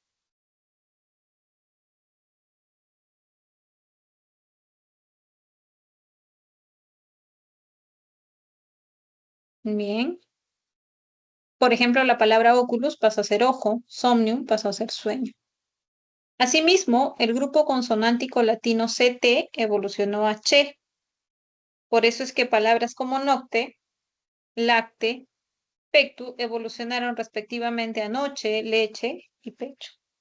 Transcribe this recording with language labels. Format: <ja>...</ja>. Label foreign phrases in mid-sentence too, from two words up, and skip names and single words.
<es>Bien. Por ejemplo, la palabra oculus pasó a ser ojo, somnium pasó a ser sueño. Asimismo, el grupo consonántico latino CT evolucionó a che. Por eso es que palabras como</es> <la>nocte, lacte, pectu</la> <es>evolucionaron respectivamente a noche, leche y pecho.</es>